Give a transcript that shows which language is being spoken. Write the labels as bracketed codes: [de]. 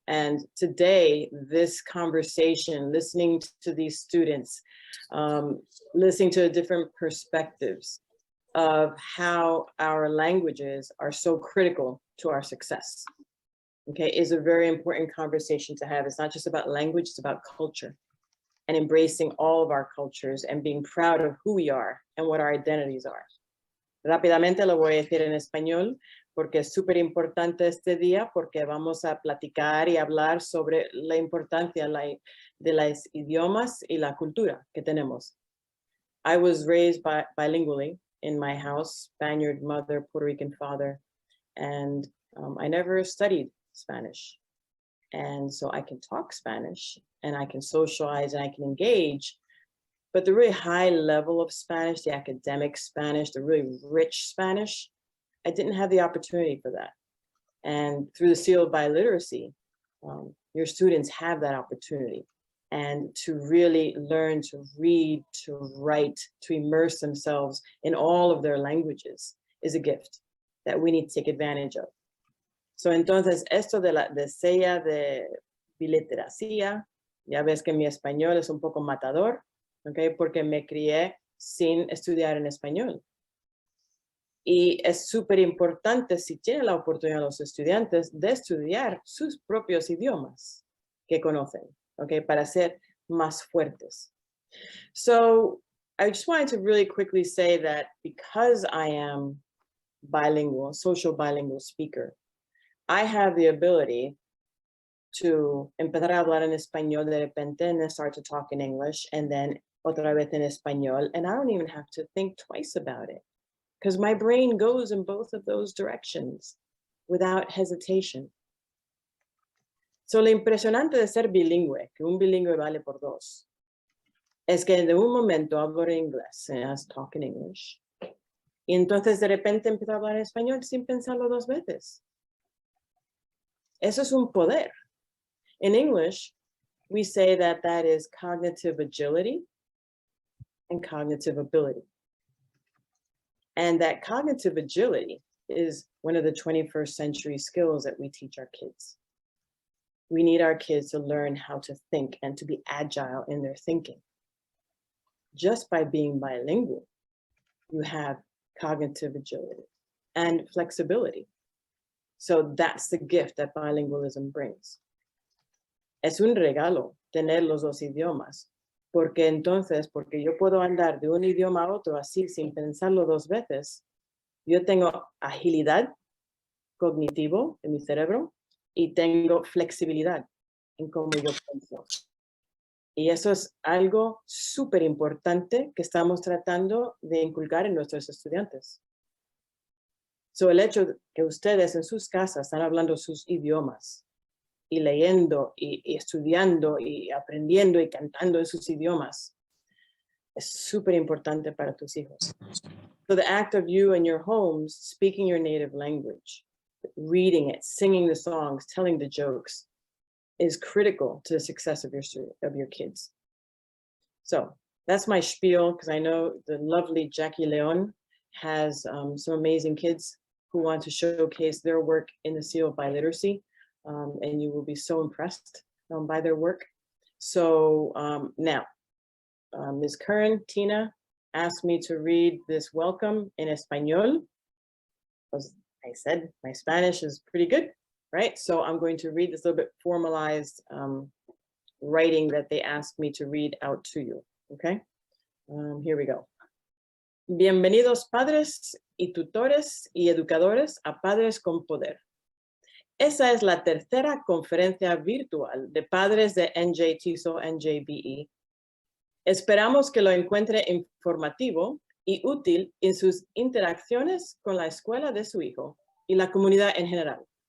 [en] And today, this conversation, listening to these students, listening to different perspectives of how our languages are so critical to our success, okay, is a very important conversation to have. It's not just about language, it's about culture and embracing all of our cultures and being proud of who we are and what our identities are. [es] Rápidamente lo voy a decir en español porque es súper importante este día, porque vamos a platicar y hablar sobre la importancia de los idiomas y la cultura que tenemos. [en] I was raised bilingually in my house, Spaniard mother, Puerto Rican father, and I never studied Spanish. And so I can talk Spanish and I can socialize and I can engage, but the really high level of Spanish, the academic Spanish, the really rich Spanish, I didn't have the opportunity for that. And through the seal of biliteracy, your students have that opportunity, and to really learn to read, to write, to immerse themselves in all of their languages is a gift that we need to take advantage of. [es] So entonces esto de la sella de biliteracy, ya ves que mi español es un poco matador, ¿okay? Porque me crié sin estudiar en español. Y es súper importante, si tienen la oportunidad los estudiantes, de estudiar sus propios idiomas que conocen, ¿okay? Para ser más fuertes. [en] So I just wanted to really quickly say that because I am bilingual, social bilingual speaker, I have the ability to [es] empezar a hablar en español de repente [en] and then start to talk in English and then [es] otra vez en español, [en] and I don't even have to think twice about it because my brain goes in both of those directions without hesitation. [es] So lo impresionante de ser bilingüe, que un bilingüe vale por dos, es que de un momento hablo en inglés, [en] and I was talking English, [es] y entonces de repente empiezo a hablar en español sin pensarlo dos veces. Eso es un poder. [en] In English, we say that that is cognitive agility and cognitive ability. And that cognitive agility is one of the 21st century skills that we teach our kids. We need our kids to learn how to think and to be agile in their thinking. Just by being bilingual, you have cognitive agility and flexibility. So that's the gift that bilingualism brings. [es] Es un regalo tener los dos idiomas, porque yo puedo andar de un idioma a otro así sin pensarlo dos veces. Yo tengo agilidad cognitivo en mi cerebro y tengo flexibilidad en cómo yo pienso. Y eso es algo súper importante que estamos tratando de inculcar en nuestros estudiantes. So, el hecho de que ustedes en sus casas están hablando sus idiomas y leyendo y estudiando y aprendiendo y cantando en sus idiomas es súper importante para tus hijos. [en] So the act of you in your homes speaking your native language, reading it, singing the songs, telling the jokes is critical to the success of your kids. So that's my spiel, because I know the lovely Jackie Léon has some amazing kids who want to showcase their work in the seal of biliteracy, and you will be so impressed by their work. So now, Ms. Curran, Tina, asked me to read this welcome in Espanol. As I said, my Spanish is pretty good, right? So I'm going to read this little bit formalized writing that they asked me to read out to you, okay? Here we go. [es] Bienvenidos padres y tutores y educadores a Padres con Poder. Esa es la tercera conferencia virtual de padres de NJTESOL-NJBE. Esperamos que lo encuentre informativo y útil en sus interacciones con la escuela de su hijo y la comunidad en general.